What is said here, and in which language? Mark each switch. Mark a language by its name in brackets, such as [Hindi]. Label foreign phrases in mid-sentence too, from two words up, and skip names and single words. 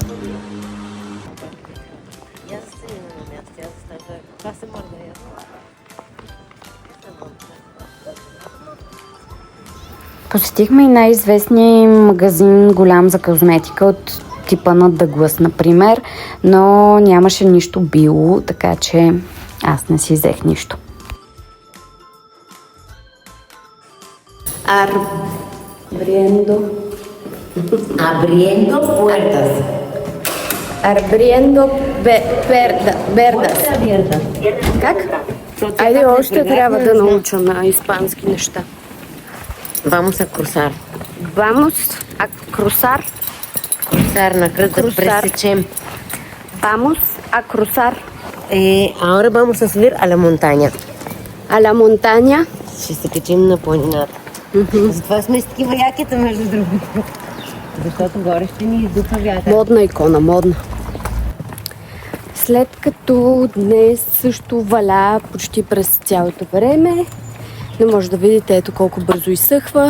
[Bulgarian] Посетихме и най-известния магазин голям за козметика от типа на Дъглас, например, но нямаше нищо био, така че аз не си взех нищо. [Spanish] Abriendo puertas. Abriendo verdas. [Bulgarian] Как? Айде, още трябва да науча на испански неща. [Spanish] Vamos a cruzar. Vamos a cruzar. Cruzar, [Bulgarian] на кръст да пресечем. [Spanish] Vamos a cruzar. Ahora vamos a subir a la montaña. A la montaña. [Bulgarian] Ще се качим на планината. Затова сме с такива якета, между другото. Защото горе ще ни издуха вятър. Модна икона, модна. След като днес също валя почти през цялото време, не може да видите ето колко бързо изсъхва.